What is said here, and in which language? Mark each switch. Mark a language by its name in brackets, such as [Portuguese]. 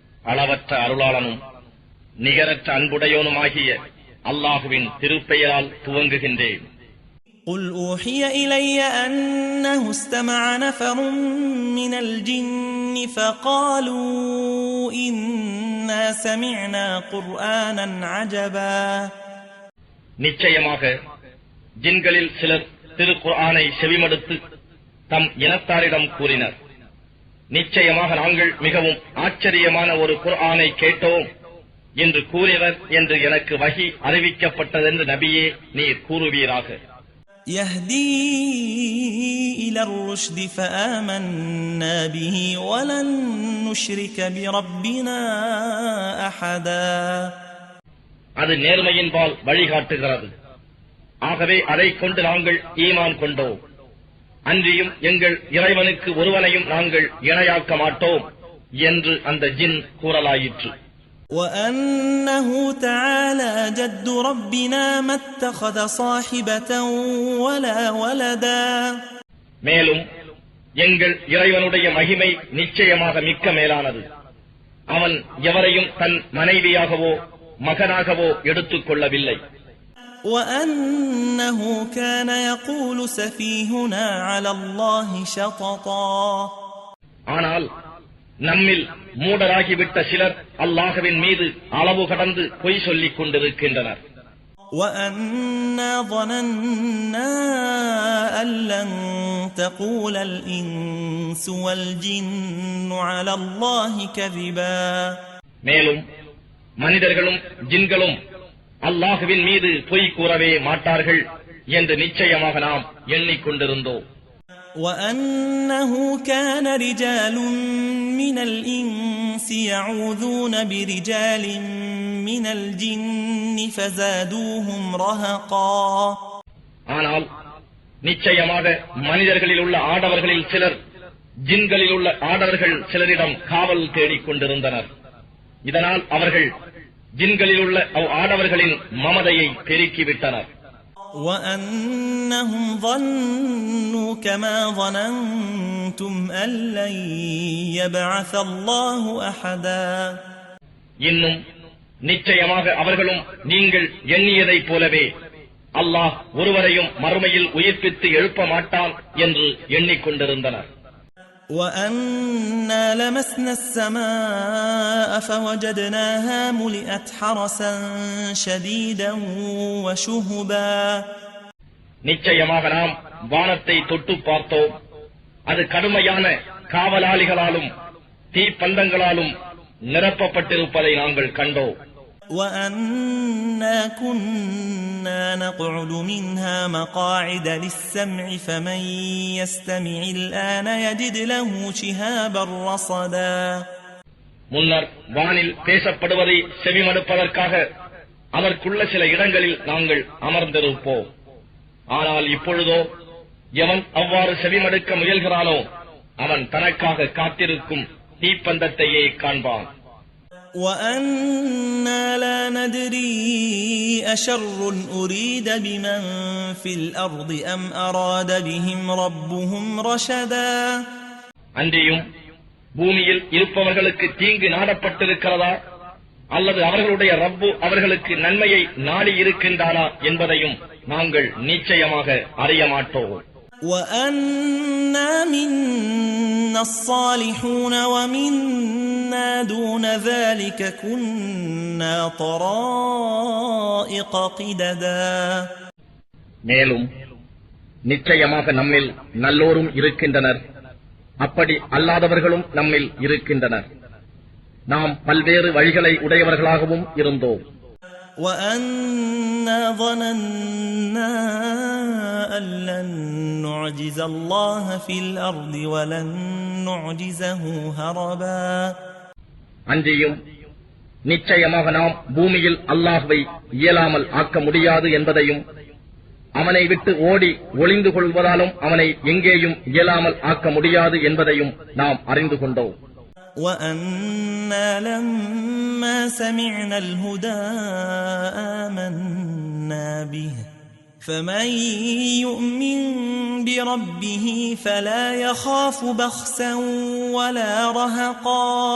[Tamil] அளவற்ற அருளாளனும் நிகரற்ற அன்புடையோனுமாகிய அல்லாஹுவின் திருப்பெயரால் துவங்குகின்றேன். [Arabic] قل أوحي إلي أنه استمع نفر من الجن فقالوا إنا سمعنا قرآنا عجبا. [Tamil] நிச்சயமாக ஜின்களில் சிலர் திருக்குர்ஆனை செவிமடுத்து தம் இனத்தாரிடம் கூறினர், நிச்சயமாக நாங்கள் மிகவும் ஆச்சரியமான ஒரு குர்ஆனை கேட்டோம் என்று கூறினர் என்று எனக்கு வஹி அறிவிக்கப்பட்டதென்று நபியே நீர் கூறுவீராக. [Arabic] يهدي إلى الرشد فآمنا به ولن نشرك بربنا أحدا. [Tamil] அது நேர்மையின்பால் வழிகாட்டுகிறது, ஆகவே அதை கொண்டு நாங்கள் ஈமான் கொண்டோம். அன்றியும் எங்கள் இறைவனுக்கு ஒருவனையும் நாங்கள் இணையாக்க மாட்டோம் என்று அந்த ஜின் கூறலாயிற்று. [Arabic] وأنه تعالى جد ربنا ما اتخذ صاحبة ولا ولدا. [Tamil] மேலும் எங்கள் இறைவனுடைய மகிமை நிச்சயமாக மிக்க மேலானது. அவன் எவரையும் தன் மனைவியாகவோ மகனாகவோ எடுத்துக் கொள்ளவில்லை. [Arabic] وأنه كان يقول سفيهنا على الله شططا. [Tamil] ஆனால் நம்மில் மூடராகிவிட்ட சிலர் அல்லாஹ்வின் மீது அளவு கடந்து பொய் சொல்லிக் கொண்டிருக்கின்றனர். [Arabic] وأنا ظننا أن لن تقول الإنس والجن على الله كذبا. [Tamil] மேலும் மனிதர்களும் ஜின்களும் அல்லாஹ்வின் மீது பொய் கூறவே மாட்டார்கள் என்று நிச்சயமாக நாம் எண்ணிக்கொண்டிருந்தோம். [Arabic] وأنه كان رجال من الإنس يعوذون برجال من الجن فزادوهم رهقا. [Tamil] ஆனால் நிச்சயமாக மனிதர்களில் உள்ள ஆடவர்களில் சிலர் ஜின்களில் உள்ள ஆடவர்கள் சிலரிடம் காவல் தேடிக் கொண்டிருந்தனர். இதனால் அவர்கள் ஜின்களில் உள்ள ஆடவர்களின் மமதையை பெருக்கிவிட்டனர். [Arabic] وأنهم ظنوا كما ظننتم أن لن يبعث الله أحدا. [Tamil] இன்னும் நிச்சயமாக அவர்களும் நீங்கள் எண்ணியதைப் போலவே அல்லாஹ் ஒருவரையும் மறுமையில் உயிர்ப்பித்து எழுப்ப மாட்டான் என்று எண்ணிக்கொண்டிருந்தனர். [Arabic] وأنا لمسنا السماء فوجدناها ملئت حرسا شديدا وشهبا. [Tamil] நிச்சயமாக நாம் வானத்தை தொட்டு பார்த்தோம், அது கடுமையான காவலாளிகளாலும் தீப்பந்தங்களாலும் நிரப்பப்பட்டிருப்பதை நாங்கள் கண்டோம். [Arabic] وأنا كنا نقعد منها مقاعد للسمع فمن يستمع الآن يجد له شهابا رصدا. [Tamil] முன்னர் வானில் பேசப்படுவதை செவிமடுப்பதற்காக அதற்குள்ள சில இடங்களில் நாங்கள் அமர்ந்திருப்போம். ஆனால் இப்பொழுதோ எவன் அவ்வாறு செவிமடுக்க முயல்கிறானோ அவன் தனக்காக காத்திருக்கும் தீப்பந்தத்தையே காண்பான். [Arabic] وأنا لا ندري أشر أريد بمن في الأرض أم أراد بهم ربهم رشدا. [Tamil] அன்றியும் பூமியில் இருப்பவர்களுக்கு தீங்கு நாடப்பட்டிருக்கிறதா அல்லது அவர்களுடைய ரப்பு அவர்களுக்கு நன்மையை நாடி இருக்கின்றானா என்பதையும் நாங்கள் நிச்சயமாக அறிய மாட்டோம். [Arabic] وأنا منا الصالحون ومنا دون ذلك كنا طرائق قددا. [Tamil] மேலும் நிச்சயமாக நம்மில் நல்லோரும் இருக்கின்றனர், அப்படி அல்லாதவர்களும் நம்மில் இருக்கின்றனர். நாம் பல்வேறு வழிகளை உடையவர்களாகவும் இருந்தோம். [Arabic] وأنا ظننا أن لن نعجز الله في الأرض ولن نعجزه هربا. [Tamil] அன்றியும் நிச்சயமாக நாம் பூமியில் அல்லாஹ்வை இயலாமல் ஆக்க முடியாது என்பதையும் அவனை விட்டு ஓடி ஒளிந்து கொள்வதாலும் அவனை எங்கேயும் இயலாமல் ஆக்க முடியாது என்பதையும் நாம் அறிந்து கொண்டோம். [Arabic] وأنا لما سمعنا الهدى آمنا به فمن يؤمن بربه فلا يخاف بخسا ولا رهقا.